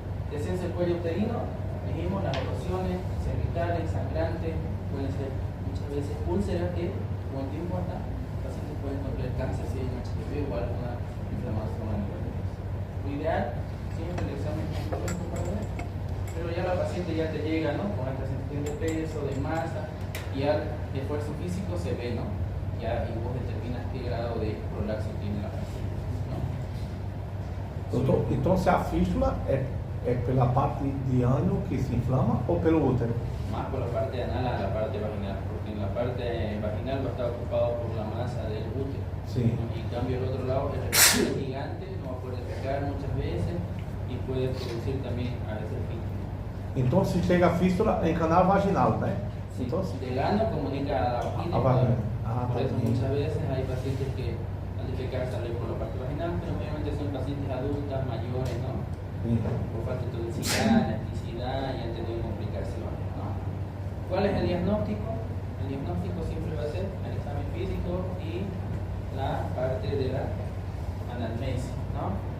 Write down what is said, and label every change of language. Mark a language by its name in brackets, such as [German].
[Spanish] Descenso del cuello uterino, dijimos, las erosiones cervicales, sangrantes, pueden ser muchas veces úlceras que con el tiempo hasta los pacientes pueden contraer cáncer si hay un HPV o alguna inflamación a nivel de eso. Lo ideal, siempre el examen completo para ver, pero ya la paciente ya te llega, ¿no? Con esta sensación de peso, de masa, y al esfuerzo físico se ve, ¿no? Ya y vos determinas qué grado de prolapso tiene la paciente, ¿no? [Portuguese] Doutor, então se a fístula é pela parte de ano que se inflama ou pelo útero? [Spanish] Más por la parte anal a la parte vaginal, porque en la parte vaginal va a estar ocupado por la masa del útero. Sí. ¿No? Y en cambio el otro lado es el gigante, no va a poder pegar muchas veces y puede producir también a veces fístula. [Portuguese] Então se chega a fístula em canal vaginal, né? [Spanish] Sí, [Portuguese] Então, [Spanish] del ano comunica a la vagina. [Portuguese] A vagina. [Spanish] Por eso También. muchas veces hay pacientes que al defecar salen por la parte vaginal, pero obviamente son pacientes adultas, mayores, ¿no? [Portuguese] sim. [Spanish] Por falta de tonicidad, elasticidad y han tenido complicaciones, ¿no? ¿Cuál es el diagnóstico? El diagnóstico siempre va a ser el examen físico y la parte de la anamnesis, ¿no?